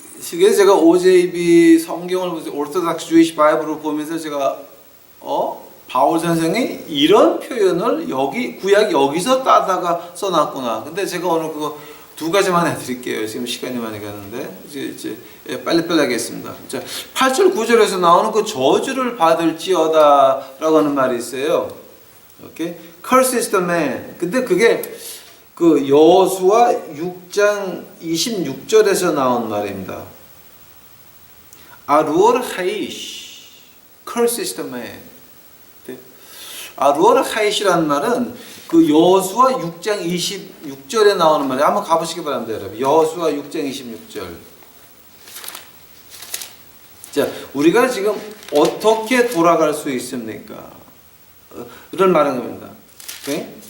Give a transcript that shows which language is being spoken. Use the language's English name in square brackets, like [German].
[Korean] 그래서 제가 OJB 성경을 Orthodox Jewish Bible을 보면서 제가 바울 선생이 이런 표현을 구약 여기서 따다가 써놨구나. 근데 제가 오늘 두 가지만 해드릴게요. 지금 시간이 많이 가는데 이제 빨리빨리 하겠습니다. 자, 8절 9절에서 나오는 그 저주를 받을지어다라고 하는 말이 있어요. [English] 오케이, curse is the man. [Korean] 근데 그게 그 여호수아 6장 26절에서 나온 말입니다. [Hebrew] 아루얼 하이시, [English] curse is the man. [Korean] 아루얼 하이시라는 말은 그 여호수아 6장 26절에 나오는 말이에요. 한번 가보시기 바랍니다, 여러분. 여호수아 6장 26절. 자, 우리가 지금 어떻게 돌아갈 수 있습니까? 이런 말인 겁니다. 오케이?